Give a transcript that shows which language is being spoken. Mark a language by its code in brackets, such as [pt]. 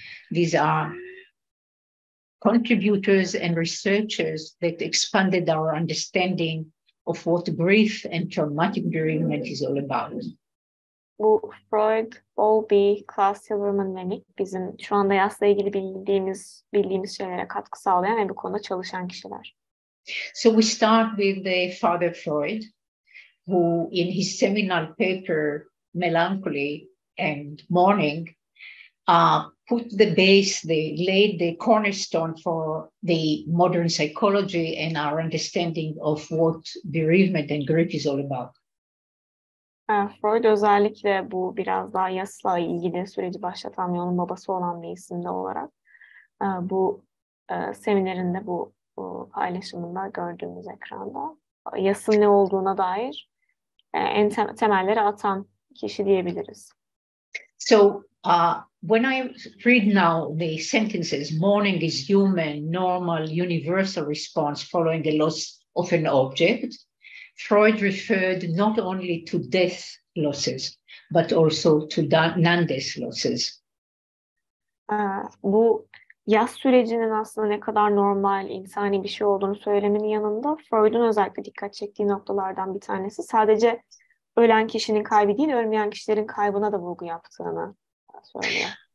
[en] These are contributors and researchers that expanded our understanding of what grief and traumatic bereavement is all about. [tr] Bu Freud, Bowlby, Klaas, Silverman ve Nick bizim şu anda yasla ilgili bildiğimiz şeylere katkı sağlayan ve bu konuda çalışan kişiler. [en] So we start with the Father Freud, who in his seminal paper, Melancholy and Mourning, put the base, they laid the cornerstone for the modern psychology and our understanding of what bereavement and grief is all about. [tr] Freud özellikle bu biraz daha yasla ilgili süreci başlatan ve onun babası olan bir isimde olarak bu seminerinde bu paylaşımında gördüğümüz ekranda yasın ne olduğuna dair en temelleri atan kişi diyebiliriz. [en] So when I read now the sentences, mourning is human, normal, universal response following the loss of an object, Freud referred not only to death losses, but also to non-death losses. [tr] Bu yas sürecinin aslında ne kadar normal, insani bir şey olduğunu söylemenin yanında Freud'un özellikle dikkat çektiği noktalardan bir tanesi sadece ölen kişinin kaybı değil, ölmeyen kişilerin kaybına da vurgu yaptığını söylüyor.